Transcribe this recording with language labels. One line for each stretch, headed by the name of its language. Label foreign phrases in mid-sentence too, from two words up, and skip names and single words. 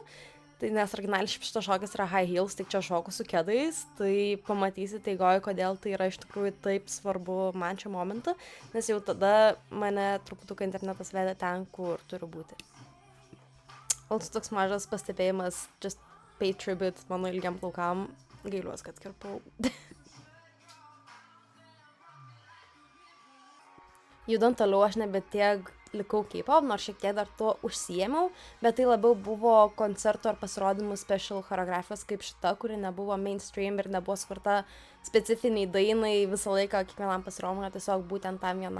Lithuanian: Tai nes originaliai šitas šokis yra
English: high heels,
Lithuanian: tik čia šoku su kedais, tai pamatysite eigoje, kodėl tai yra iš tikrųjų taip svarbu man šiuo momentu, nes jau tada mane truputuką internetas vedė ten, kur turiu būti. Also toks mažas pastebėjimas,
English: just pay tribute
Lithuanian: mano ilgiam plaukam, gailiuos, kad kirpau. Judant toliau, aš nebe tiek likau K-pop, nors šiek tiek dar tuo užsiėmiau, bet tai labiau buvo koncertų ar pasirodymų special choreografijos kaip šita, kuri nebuvo mainstream ir nebuvo skirta specifiniai dainai visą laiką kiekvienam pasirodymui, tiesiog būtent tam vienam.